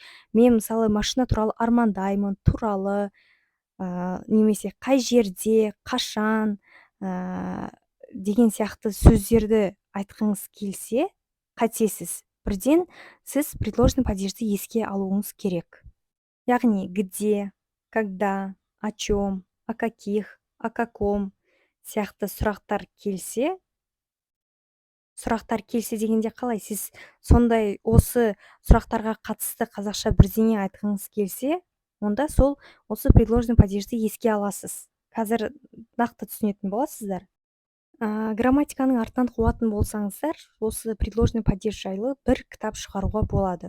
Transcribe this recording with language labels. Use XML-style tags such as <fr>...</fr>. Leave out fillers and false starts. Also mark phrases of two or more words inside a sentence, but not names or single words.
<kk>Мен мысалы машина туралы армандаймын, туралы, немесе қай жерде, қашан деген сияқты сөздерді айтқыңыз келсе, қатесіз. Бірден сіз</kk> <ru>предложный падежді</ru> <kk>еске алуыңыз керек. Яғни</kk> <ru>где, когда, о чем, о каких, о каком</ru> <kk>сияқты сұрақтар келсе дегенде қалай? Сіз сондай осы сұрақтарға қатысты қазақша бірдеңе айтқыңыз келсе, онда осы</kk> <ru>предложный падежді</ru> <kk>еске аласыз. Қазір нақты түсінетін боласыздар. Грамматиканың артынан қуатын болсаңыздар, осы</kk> <ru>предложный падеж</ru> <kk>жайлы бір кітап шығаруға болады.</kk>